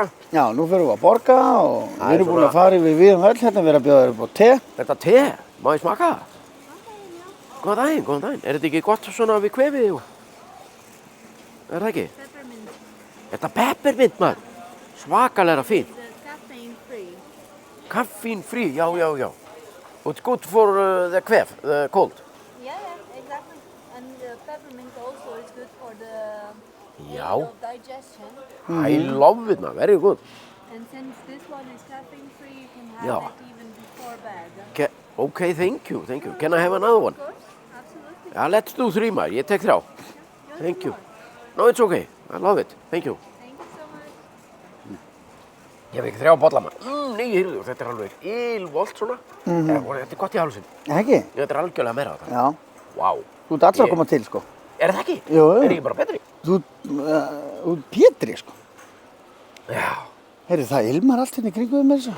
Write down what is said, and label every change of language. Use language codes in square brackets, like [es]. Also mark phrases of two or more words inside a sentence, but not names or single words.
[is] Já, nú fyrir við að borga og við erum búin að fara yfir við öll hérna, við erum að bjóða þér upp á te. Þetta te, má ég smaka það? Góðan daginn. Er þetta ekki gott svona við kvefið? Er það ekki? Peppermint. Þetta er peppermint, maður. Svakalega fín. [en] The caffeine free. Caffeine free, já. It's good for the kvef, the cold. Yeah, exactly. And the peppermint also is good for the [is] Já. [en] of digestion. I love it, maður. Very good. And since this one is caffeine free, you can have [is] Já. [en] it even before more bag. Okay, thank you. Can I have another one? Of course, absolutely. Yeah, let's do 3 maður, [is] ég tek 3. [en] Thank you. No, it's okay. I love it. Thank you. Thank you so much. [is] Ég fekk 3 bolla maður. Nei, heyrðu, þetta er alveg ylvolt svona. Þetta er gott í hálsinn. Ekki? Þetta er algjörlega meira þetta. Já. Vá. Þú ert allra að koma til, sko. Er það ekki? Jú, jú. Er ég bara betri? Þú ert Pétri, sko. Já. Heyrðu, það ilmar allt hérna í kringum með þessu.